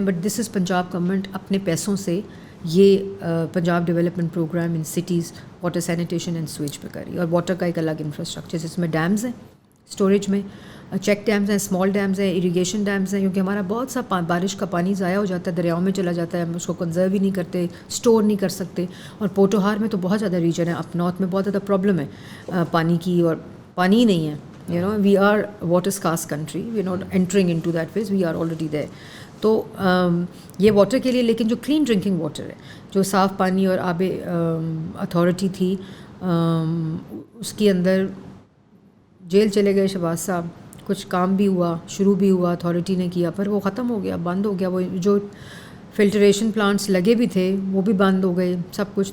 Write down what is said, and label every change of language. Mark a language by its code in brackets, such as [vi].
[ur] But this is Punjab government اپنے پیسوں سے یہ Punjab development programme in cities water sanitation and sewage پہ کری, اور واٹر کا ایک الگ انفراسٹرکچر جس میں ڈیمز ہیں, اسٹوریج میں چیک ڈیمز ہیں, اسمال ڈیمز ہیں, اریگیشن ڈیمز ہیں, کیونکہ ہمارا بہت سا بارش کا پانی ضائع ہو جاتا ہے, دریاؤں میں چلا جاتا ہے, ہم اس کو کنزرو ہی نہیں کرتے, اسٹور نہیں کر سکتے. اور پوٹوہار میں تو بہت زیادہ ریجن ہے, اپ نارتھ میں بہت زیادہ پرابلم ہے پانی کی, اور پانی ہی نہیں ہے. [en] we are water scarce country, we are not entering into that phase, we are already there. [ur] تو یہ واٹر کے لیے, لیکن جو کلین ڈرنکنگ واٹر ہے, جو صاف پانی اور آب اتھارٹی تھی, اس کے اندر جیل چلے گئے شہباز صاحب, کچھ کام بھی ہوا, شروع بھی ہوا, اتھارٹی نے کیا, پر وہ ختم ہو گیا, بند ہو گیا. وہ جو فلٹریشن پلانٹس لگے بھی تھے وہ بھی بند ہو گئے سب کچھ.